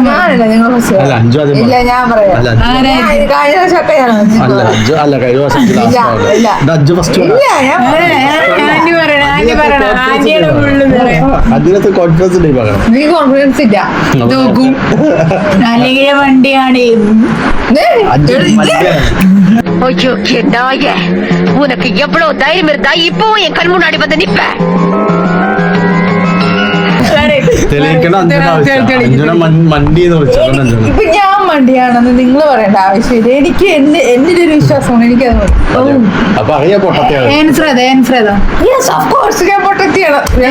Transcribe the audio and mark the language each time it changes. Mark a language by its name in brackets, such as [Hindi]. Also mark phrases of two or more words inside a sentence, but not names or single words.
[Malayalam] ഇല്ല ഞാൻ പറയാം കഴിഞ്ഞ വർഷമൊക്കെ ആന്റി പറയണ ആന്റിയുടെ അതിനകത്ത് കോൺഫിഡൻസ് നീ കോൺഫിഡൻസ് ഇല്ല നോക്കും അല്ലെങ്കിൽ വണ്ടിയാണ് [Tamil] ஐயோ என்னாய உனக்கு எவ்வளவு தைரியம் இருந்தா இப்போ என் கண் முன்னாடி வந்து நிப்ப [Malayalam] തെളിയിക്കേണ്ട അഞ്ജന മണ്ടി എന്ന് വിളിച്ചത് ഇപ്പൊ ഞാൻ മണ്ടിയാണെന്ന് നിങ്ങൾ പറയേണ്ട ആവശ്യമില്ല. എനിക്ക് എന്റെ ഒരു വിശ്വാസമാണ്, എനിക്കത് അപ്പൊ അറിയാ പൊട്ടത്തെയാണ് [English] yes of course [Malayalam] ഞാൻ പൊട്ടത്തിയാണ്.